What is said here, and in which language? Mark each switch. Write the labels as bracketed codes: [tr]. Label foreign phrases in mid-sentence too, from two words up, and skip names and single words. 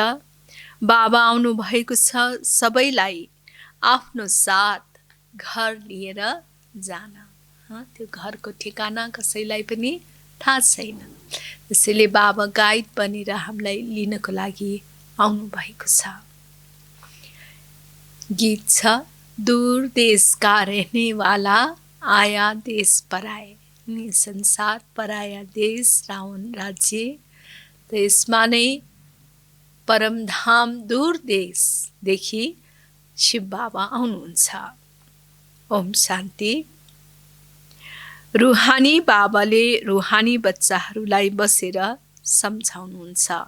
[ne] बाबा आउनु भएको छ सबैलाई आफ्नो साथ घर लिएर जान। त्यो घरको ठेगाना कसैलाई पनि थाहा छैन। त्यसैले बाबा गाइड बनेर हामीलाई लिनको लागि आउनु भएको छ। गीत छ, [hi] दूर देश का रहने वाला आया देश पराए, संसार पराया देश रावण राज्य। [ne] त यसमा नै परमधाम दूर देशदेखि शिव बाबा आउनुहुन्छ। ओम शान्ति। रुहानी बाबाले रुहानी बच्चाहरूलाई बसेर सम्झाउनुहुन्छ।